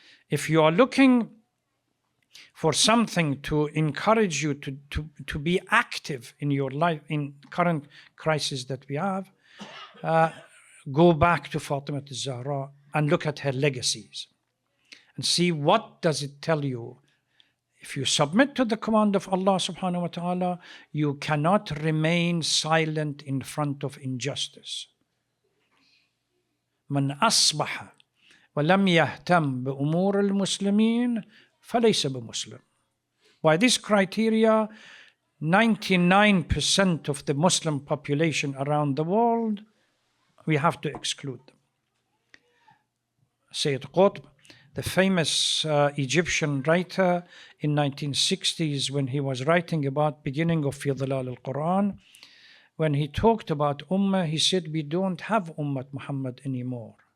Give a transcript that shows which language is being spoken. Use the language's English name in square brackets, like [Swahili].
[English] If you are looking for something to encourage you to be active in your life, in current crisis that we have, go back to Fatimiyyah Zahra and look at her legacies and see what does it tell you. If you submit to the command of Allah subhanahu wa ta'ala, you cannot remain silent in front of injustice. [Arabic] من أصبح ولم يهتم بأمور المسلمين فليس بمسلم. [English] By this criteria, 99% of the Muslim population around the world, we have to exclude them. Sayyid Qutb, the famous Egyptian writer in 1960s, when he was writing about beginning of Fi Dhilal al-Quran, when he talked about Ummah, he said, we don't have Ummah Muhammad anymore.